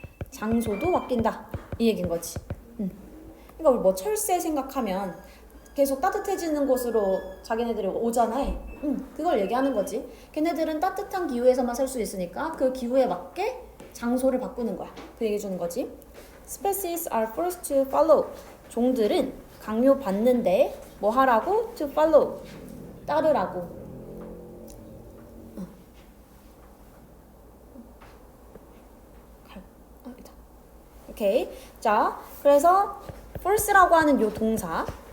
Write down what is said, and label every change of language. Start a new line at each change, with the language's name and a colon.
Korean: 장소도 바뀐다. 이 얘기인 거지. 그러니까 우리 뭐 철새 생각하면 계속 따뜻해지는 곳으로 자기네들이 오잖아. 그걸 얘기하는 거지. 걔네들은 따뜻한 기후에서만 살 수 있으니까 그 기후에 맞게 장소를 바꾸는 거야. 그 얘기 주는 거지.
English: Species are forced to follow.
Korean: 종들은 강요받는데 뭐 하라고?
English: To follow.
Korean: 따르라고. 오케이. 자, 그래서 force라고 하는 요 동사.